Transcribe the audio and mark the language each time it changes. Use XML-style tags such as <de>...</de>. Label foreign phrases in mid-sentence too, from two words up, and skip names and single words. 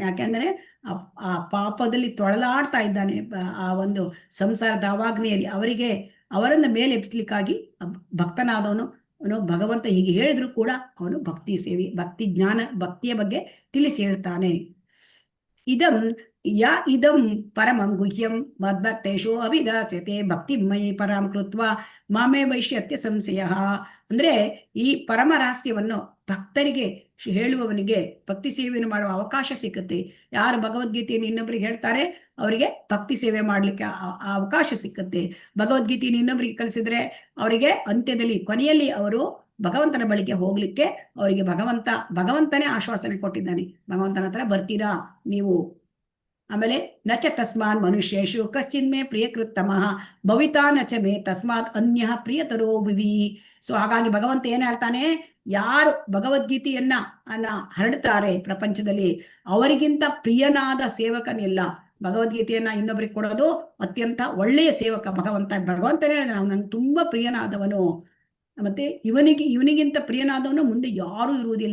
<kn>ಯಾಕೆಂದ್ರೆ ಆ ಪಾಪದಲ್ಲಿ ತೊಳಲಾಡ್ತಾ ಇದ್ದಾನೆ, ಆ ಒಂದು ಸಂಸಾರದ ಅವಾಗ್ನೆಯಲ್ಲಿ ಅವರನ್ನ ಮೇಲೆ ಎಬ್ಬಿಸ್ಲಿಕ್ಕಾಗಿ ಭಕ್ತನಾದವನು ಭಗವಂತ ಹೀಗೆ ಹೇಳಿದ್ರು ಕೂಡ ಅವನು ಭಕ್ತಿ ಸೇವೆ, ಭಕ್ತಿ ಜ್ಞಾನ, ಭಕ್ತಿಯ ಬಗ್ಗೆ ತಿಳಿಸಿ ಹೇಳ್ತಾನೆ.</kn> <sa>ಇದಂ ಯಾ ಇದಂ ಪರಮಂ ಗುಹ್ಯಂ ಮದ್ಭಕ್ತೇಶು ಅಭಿದಾಸ್ಯತೆ ಭಕ್ತಿಮಯಿ ಪರಂ ಕೃತ್ವ ಮಾಮೇ ವೈಶ್ಯತ್ಯ ಸಂಶಯ.</sa> <kn>ಅಂದ್ರೆ ಈ ಪರಮ ರಹಸ್ಯವನ್ನು ಭಕ್ತರಿಗೆ ಹೇಳುವವನಿಗೆ ಭಕ್ತಿ ಸೇವೆಯನ್ನು ಮಾಡುವ ಅವಕಾಶ ಸಿಕ್ಕುತ್ತೆ. ಯಾರು ಭಗವದ್ಗೀತೆಯನ್ನು ಇನ್ನೊಬ್ಬರಿಗೆ ಹೇಳ್ತಾರೆ ಅವರಿಗೆ ಭಕ್ತಿ ಸೇವೆ ಮಾಡ್ಲಿಕ್ಕೆ ಅವಕಾಶ ಸಿಕ್ಕುತ್ತೆ. ಭಗವದ್ಗೀತೆಯನ್ನು ಇನ್ನೊಬ್ಬರಿಗೆ ಕಲಿಸಿದ್ರೆ ಅವರಿಗೆ ಅಂತ್ಯದಲ್ಲಿ ಕೊನೆಯಲ್ಲಿ ಅವರು ಭಗವಂತನ ಬಳಿಗೆ ಹೋಗ್ಲಿಕ್ಕೆ ಅವರಿಗೆ ಭಗವಂತನೇ ಆಶ್ವಾಸನೆ ಕೊಟ್ಟಿದ್ದಾನೆ. ಭಗವಂತನ ಹತ್ರ ಬರ್ತೀರಾ ನೀವು. ಆಮೇಲೆ</kn> <sa>ನಚ ತಸ್ಮಾನ್ ಮನುಷ್ಯೇಶು ಕಶ್ಚಿನ್ ಮೇ ಪ್ರಿಯಕೃತ್ತಮಃ ಭವಿತಾ ನಚ ಮೇ ತಸ್ಮಾತ್ ಅನ್ಯ ಪ್ರಿಯತರೋ ಭುವಿ.</sa> <kn>ಸೊ ಹಾಗಾಗಿ ಭಗವಂತ ಏನ್ ಹೇಳ್ತಾನೆ, ಯಾರು ಭಗವದ್ಗೀತೆಯನ್ನ ಹರಡ್ತಾರೆ ಪ್ರಪಂಚದಲ್ಲಿ ಅವರಿಗಿಂತ ಪ್ರಿಯನಾದ ಸೇವಕನಿಲ್ಲ. ಭಗವದ್ಗೀತೆಯನ್ನ ಇನ್ನೊಬ್ಬರಿಗೆ ಕೊಡೋದು ಅತ್ಯಂತ ಒಳ್ಳೆಯ ಸೇವಕ ಭಗವಂತನೇ ಹೇಳಿದ, ನಾವು ನಂಗೆ ತುಂಬಾ ಪ್ರಿಯನಾದವನು, ಮತ್ತೆ ಇವನಿಗಿಂತ ಪ್ರಿಯನಾದವನು ಮುಂದೆ ಯಾರೂ ಇರುವುದಿಲ್ಲ.</kn>